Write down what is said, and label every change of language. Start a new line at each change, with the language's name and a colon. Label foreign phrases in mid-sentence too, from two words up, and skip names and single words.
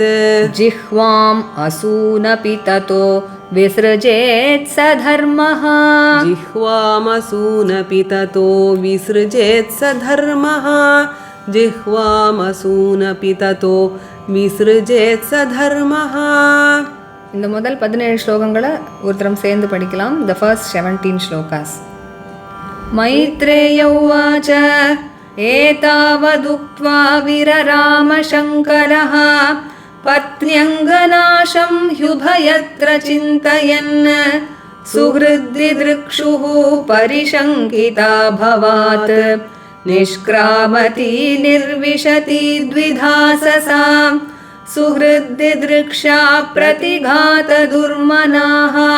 Sanskrit: जिह्वाम् असूनपि ततो विसृजेत् स धर्मः जिह्वामसूनपि ततो विसृजेत् स धर्मः जिह्वामसूनपि ततो विसृजेत् स धर्मः.
Tamil: இந்த முதல் 17 ஸ்லோகங்களை ஒருத்தரம் சேர்ந்து படிக்கலாம்.
English: The first 17 shlokas.
Sanskrit: मैत्रेय उवाच एतावदुक्त्वा विररामशङ्करः पत्न्यङ्गनाशं ह्युभयत्र चिन्तयन् सुहृद्दिदृक्षुः परिशङ्किता भवात् निष्क्रामती निर्विशति द्विधाससा सुहृद्दिदृक्षा प्रतिघातदुर्मनाः